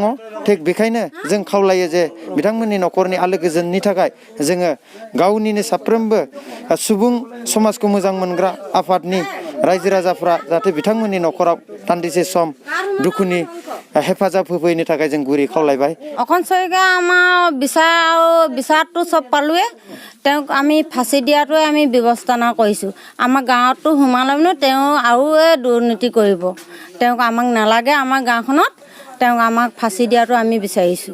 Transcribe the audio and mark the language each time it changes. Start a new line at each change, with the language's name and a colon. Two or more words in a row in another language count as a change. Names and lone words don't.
Bodo: थिग बेखायनो जों खावलायो जे बिथांमोननि न'खरनि आलो गोजोननि थाखाय जोङो गावनिनो साफ्रोमबो सुबुं समाजखौ मोजां मोनग्रा आफादनि रायजो राजाफ्रा जाहाथे बिथांमोननि न'खराव दान्दिसे सम दुखुनि हेफाजाब होफैनो थाखाय जों गुरै खावलायबाय।
Assamese: অকণ শইকীয়া আমাৰ বিচাৰটো চব পালোৱে। তেওঁক আমি ফাঁচি দিয়াটোৱে আমি ব্যৱস্থা কৰিছোঁ। আমাৰ গাঁৱতো সোমালে মানে তেওঁ আৰু দুৰ্নীতি কৰিব। তেওঁক আমাক নালাগে আমাৰ গাঁওখনত। তেওঁক আমাক ফাঁচি দিয়াটো আমি বিচাৰিছোঁ।